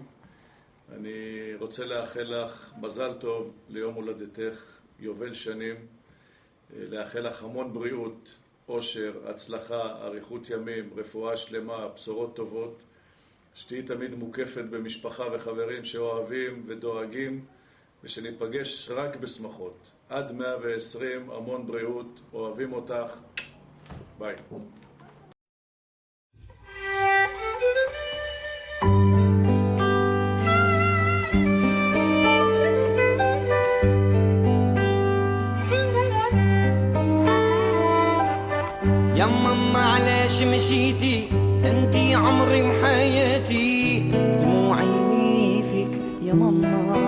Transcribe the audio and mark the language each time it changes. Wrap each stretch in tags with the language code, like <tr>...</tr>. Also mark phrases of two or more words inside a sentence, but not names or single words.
<he>אני רוצה לאחל לך מזל טוב ליום הולדתך, יובל שנים, לאחל לך המון בריאות, עושר, הצלחה, אריכות ימים, רפואה שלמה, בשורות טובות, שתהיי תמיד מוקפת במשפחה וחברים שאוהבים ודואגים, ושניפגש רק בשמחות. עד 120, המון בריאות, אוהבים אותך, ביי.</he> <ar>يا ماما علاش مشيتي انتي عمري وحياتي دموع عيني فيك يا ماما</ar>